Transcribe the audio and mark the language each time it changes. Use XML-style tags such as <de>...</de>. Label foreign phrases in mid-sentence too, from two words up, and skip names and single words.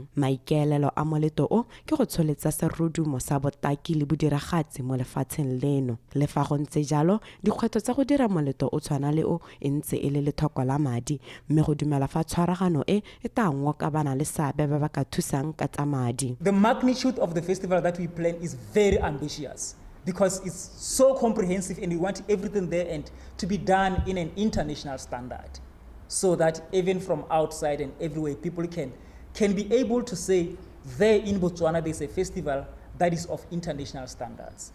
<tn>Maikaelelo a moletlo o ke go tsholetsa serodumo sa botaki le bodiragatsi mo lefatsheng leno. Le fa go ntse jalo dikgwetlho tsa go dira moletlo o tshwana le o e ntse e le lethoko la madi mme go dumela fa tshwaragano e tangwa ka bana le seabe ba ka thusang ka tsa madi.</tn> <en>The magnitude of the festival that we plan is very ambitious. because it's so comprehensive and we want everything there and to be done in an international standard so that even from outside and everywhere people can be able to say there in Botswana there's a festival that is of international standards.</en>